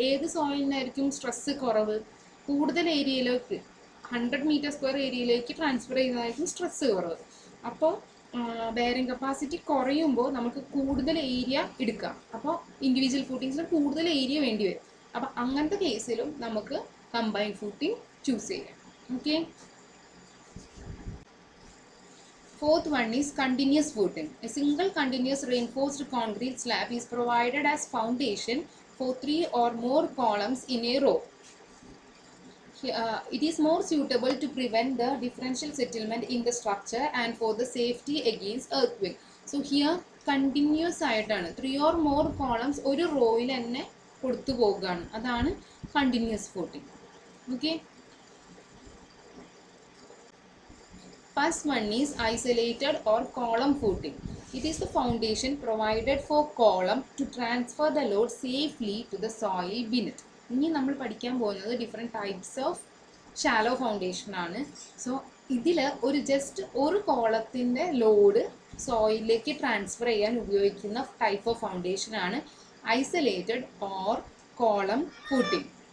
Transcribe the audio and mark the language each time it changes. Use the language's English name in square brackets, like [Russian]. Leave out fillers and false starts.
[Malayalam] ഏത് സോയിലിനായിരിക്കും സ്ട്രെസ് കുറവ്? കൂടുതൽ ഏരിയയിലേക്ക് 100 മീറ്റർ സ്ക്വയർ ഏരിയയിലേക്ക് ട്രാൻസ്ഫർ ചെയ്യുന്നതായിരിക്കും സ്ട്രെസ് കുറവ്. അപ്പോൾ ബെയറിംഗ് കപ്പാസിറ്റി കുറയുമ്പോൾ നമുക്ക് കൂടുതൽ ഏരിയ എടുക്കാം. അപ്പോൾ ഇൻഡിവിജ്വൽ ഫൂട്ടിങ്സിന് കൂടുതൽ ഏരിയ വേണ്ടി വരും. അപ്പോൾ അങ്ങനത്തെ കേസിലും നമുക്ക് കമ്പൈൻഡ് ഫൂട്ടിംഗ് ചൂസ് ചെയ്യാം. [English] Okay, fourth one is continuous footing. A single continuous reinforced concrete slab is provided as foundation for 3 or more columns in a row. It is more suitable to prevent the differential settlement in the structure and for the safety against earthquake. So here continuous [Malayalam] ആയിട്ടാണ് [English] 3 or more columns [Malayalam] ഒരു റോയിൽ തന്നെ കൊടുത്തു പോകുകയാണ്, അതാണ് continuous footing. [English] Okay, first one is isolated or column footing. It is the foundation provided for column to transfer the load safely to the soil beneath. [Malayalam] ഇനി നമ്മൾ പഠിക്കാൻ പോകുന്നത് different types of shallow foundation ആണ്. So ഇതിൽ ഒരു കോളത്തിൻ്റെ load സോയിലിലേക്ക് transfer ചെയ്യാൻ ഉപയോഗിക്കുന്ന type of foundation ആണ് ഐസൊലേറ്റഡ് ഓർ കോളം ഫൂട്ടിംഗ്.